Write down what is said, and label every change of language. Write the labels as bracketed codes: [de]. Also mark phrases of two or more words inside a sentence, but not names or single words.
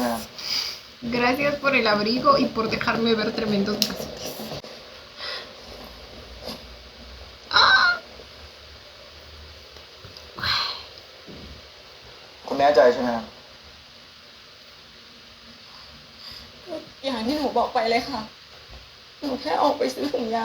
[th] ใช่ไหมครับ [es] Gracias por el abrigo y por dejarme ver tremendos brazotes. ¡Ah! [th] คุณแน่ใจใช่ไหมครับ อย่างที่หนูบอกไปเลยค่ะ หนูแค่ออกไปซื้อถุงยาง